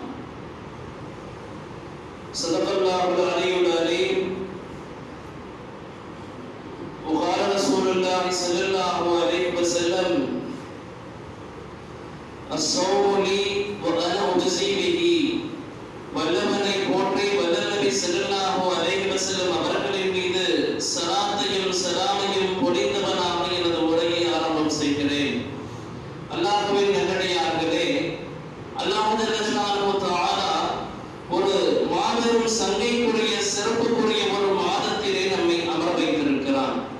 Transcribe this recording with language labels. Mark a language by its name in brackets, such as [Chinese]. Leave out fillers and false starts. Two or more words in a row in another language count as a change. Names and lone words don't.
[Arabic] صدق الله العلي العليم. وقال رسول الله صلى الله عليه وسلم الصوم لي وأنا أجزي به. [Tamil] வல்லவனை போற்றி வல்ல நபி [Arabic] صلى الله عليه وسلم [Tamil] அவர்களின் மீது ஸலாத்தையும் ஸலாமையும் பொழிந்தவனாக எனது உரையை ஆரம்பம் செய்கிறேன். அல்லாஹ்வின் நல்லடியார்களே, [Arabic] الله جل الله تعالى [Tamil] ஒரு மாபெரும் சங்கைக்குரிய சிறப்புக்குரிய ஒரு மாதத்திலே நம்மை அமர வைத்திருக்கிறான்.